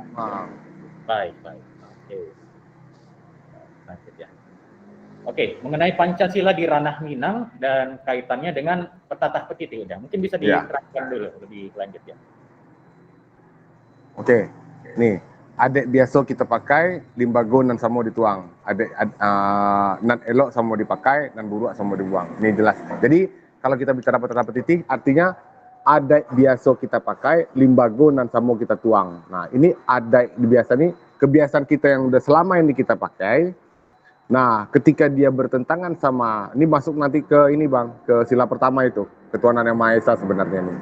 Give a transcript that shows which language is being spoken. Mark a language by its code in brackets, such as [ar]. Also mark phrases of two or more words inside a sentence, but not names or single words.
[id] Baik. Oke. Lanjut ya. Oke, mengenai Pancasila di ranah Minang dan kaitannya dengan petatah petiti udah. Mungkin bisa diterangkan dulu lebih lanjut ya. [min] Oke, nih adek biasa kita pakai limbago nan samo dituang, nan elok samo dipakai, nan buruk samo dibuang. [id] Ini jelas. Jadi kalau kita bicara petatah petiti, artinya adek biasa kita pakai [min] limbago nan samo kita tuang. [id] Nah ini adek biasa nih kebiasaan kita yang udah selama ini kita pakai. Nah ketika dia bertentangan sama, ini masuk nanti ke ini bang, ke sila pertama itu, ketuhanan yang Maha Esa sebenarnya nih.